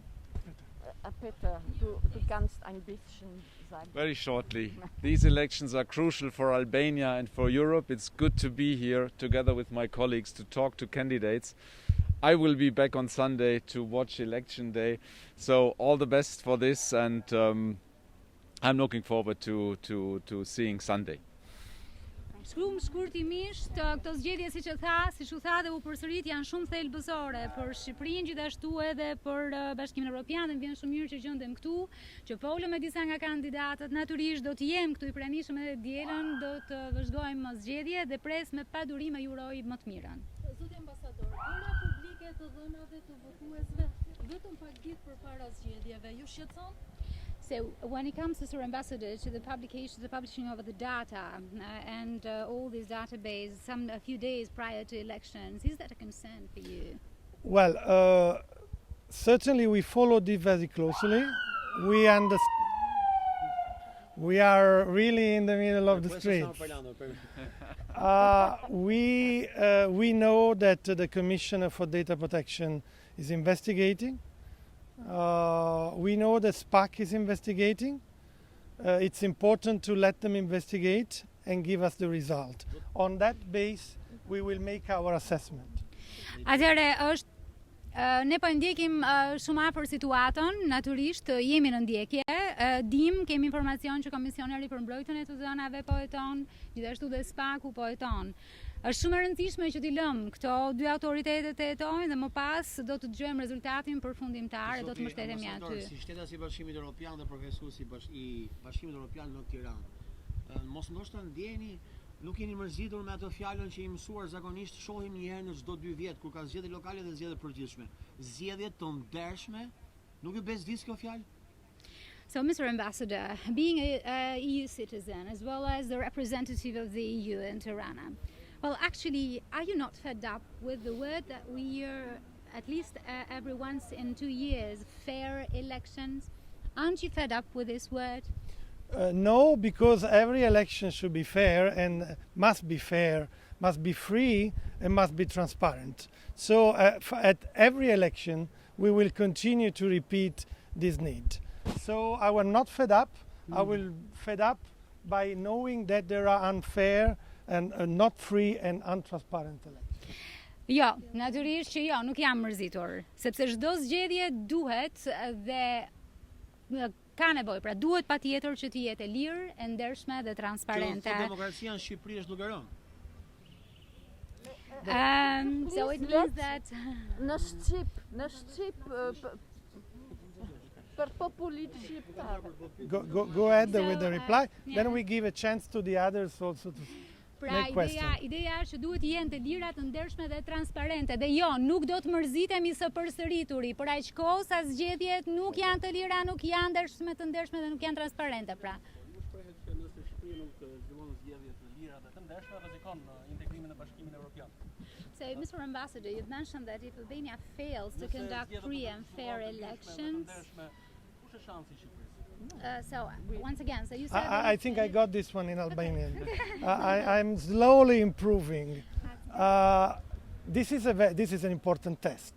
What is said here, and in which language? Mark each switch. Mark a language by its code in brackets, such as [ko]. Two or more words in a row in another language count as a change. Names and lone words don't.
[de] Peter, du kannst ein bisschen sagen. [en] Very shortly, these elections are crucial for Albania and for Europe. It's good to be here together with my colleagues to talk to candidates. I will be back on Sunday to watch election day, so all the best for this, and I'm looking forward to seeing Sunday. [sq] Shumë shkurtimisht, këto zgjedhje siç u tha dhe u përsërit, janë shumë thelbësore për Shqipërinë, gjithashtu edhe për Bashkimin Europian, dhe më vjen shumë mirë që gjendem këtu, që folëm me disa nga kandidatët. Natyrisht do të jem këtu i pranishëm edhe dielën, do të vazhdojmë zgjedhje dhe pres me padurim e uroj më të mirën. Zoti ambasador, era publike të dhënave të votuesve vetëm pak ditë përpara zgjedhjeve, ju shqetëson? [en] So when it comes to Sir Ambassador, to the publishing of the data and all these databases a few days prior to elections, is that a concern for you? Well, certainly we followed it very closely. We are really in the middle of the street. We know that the Commissioner for Data Protection is investigating. We know that SPAK is investigating. It's important to let them investigate and give us the result. On that base, we will make our assessment. [sq] Ne po ndjekim shumë afër situatën, natyrisht jemi në ndjekje, kemi informacion që Komisioneri për mbrojtjen e të dhënave po heton, gjithashtu dhe SPAK-u po heton. Është shumë e rëndësishme që t'i lëmë këto dy autoritetet të hetojnë dhe më pas do të dëgjojmë rezultatin përfundimtar e do të mbështetemi aty. Si shteta si Bashkimit Europian dhe përfaqësuesi i Bashkimit Europian në Tiranë, mos ndoshta ndjeni, nuk jeni mërzitur me atë fjalën që i mësuar zakonisht shohim një herë në çdo 2 vjet kur ka zgjedhje lokale dhe zgjedhje përgjithshme. Zgjedhje të ndershme, nuk ju bezdis kjo fjalë? [en] So, Mr. Ambassador, being a EU citizen as well as the representative of the EU in Tirana, well, actually, are you not fed up with the word that we hear at least every once in 2 years, fair elections? Aren't you fed up with this word? No, because every election should be fair and must be free, and must be transparent. So at every election, we will continue to repeat this need. So I will not fed up. I will fed up by knowing that there are unfair and not free and untransparent elections. [sq] Jo, natyrisht që jo, nuk jam mërzitur, sepse çdo zgjedhje duhet dhe ka nevojë, pra duhet patjetër që të jetë e lirë, e ndershme dhe transparente. Kjo demokracia në Shqipëri është duke rënë. [en] So it means that [sq] Në Shqip për popullit shqiptar. [en] Go ahead with the reply. Then we give a chance to the others also to make questions. [sq] Ideja është që duhet jenë të lira, të ndershme dhe transparente. Dhe jo, nuk do të mërzitemi së përsërituri, për aq kohë sa zgjedhjet nuk janë të lira, nuk janë ndershme, të ndershme dhe nuk janë transparente, pra. Ju shprehet që nëse Shqipëria nuk zhvillon zgjedhje të lira dhe të ndershme, rrezikon integrimin e Bashkimit Europian. [en] So, Mr. Ambassador, you've mentioned that if Albania fails to conduct free and fair elections, so once again, so you said I think I got this one in Albanian. I'm slowly improving. This is an important test.